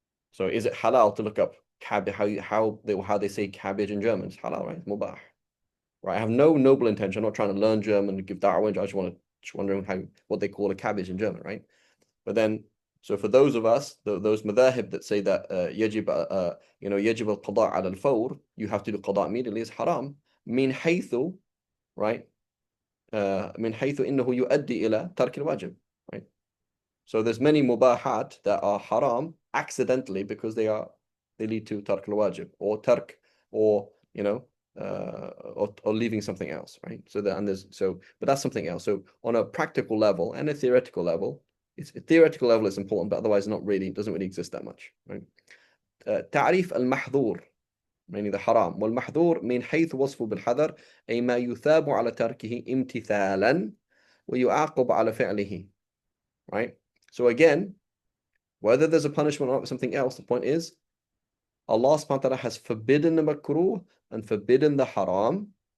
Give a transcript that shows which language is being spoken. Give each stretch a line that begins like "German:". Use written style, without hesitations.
English: So is it halal to look up cabbage how they say cabbage in German? It's halal, right? It's mubah. Right. I have no noble intention. I'm not trying to learn German and give da'wah. I just wondering what they call a cabbage in German, right? But then so for those of us, those madhahib that say that
Arabic: يجب القضاء على الفور,
English: you have to do qada immediately, is haram.
Arabic: من حيث,
English: right?
Arabic: من حيث إنه يؤدي إلى ترك الواجب, right?
English: So there's many mubahat that are haram accidentally because they lead to tark al-wajib or tark or or leaving something else, right? But that's something else. So on a practical level and a theoretical level, it's important, but otherwise it doesn't really exist that much, right?
Arabic: تعريف المحظور
English: meaning the haram
Arabic: والمحظور من حيث وصفه بالحذر أي ما يثاب على تركه امتثالا ويعاقب على فعله, right?
English: So again, whether there's a punishment or something else, the point is Allah subhanahu wa ta'ala has forbidden the makruh and forbidden the haram.